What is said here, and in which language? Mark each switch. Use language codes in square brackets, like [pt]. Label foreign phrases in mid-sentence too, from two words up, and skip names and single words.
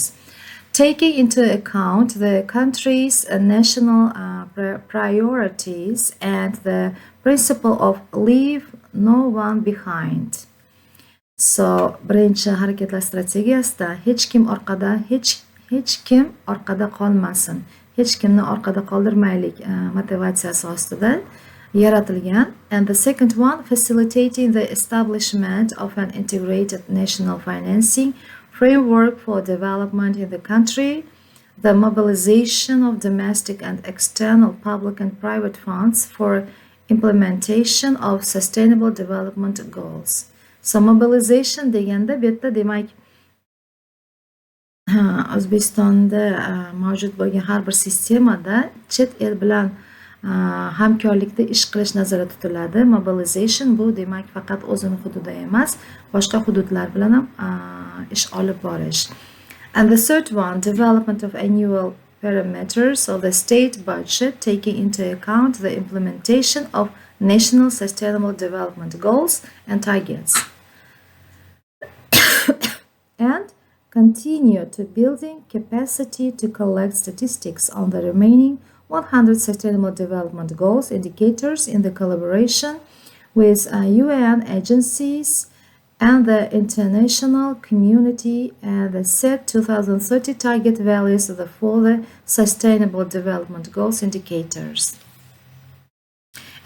[en] Taking into account the country's national priorities and the principle of leave no one behind. So, [uz] birinchi harakatlar strategiyasida hech kim orqada qolmasin. Hech kimni orqada qoldirmaylik motivatsiyasi ostida yaratilgan. [en] And the second one, facilitating the establishment of an integrated national financing framework for development in the country, the mobilization of domestic and external public and private funds for implementation of sustainable development goals. [uz] So mobilization deganda bu yerda demak O'zbekistonda mavjud bo'lgan har bir sistemada chet el bilan hamkorlikda ish qilish nazarda tutiladi. Mobilization bu demak faqat o'zini hududida emas, boshqa hududlar bilan ham ish olib borish. [en] And the third one, development of annual parameters of the state budget taking into account the implementation of national sustainable development goals and targets. And continue to building capacity to collect statistics on the remaining 100 sustainable development goals indicators in the collaboration with UN agencies and the international community, and the set 2030 target values for the sustainable development goals indicators.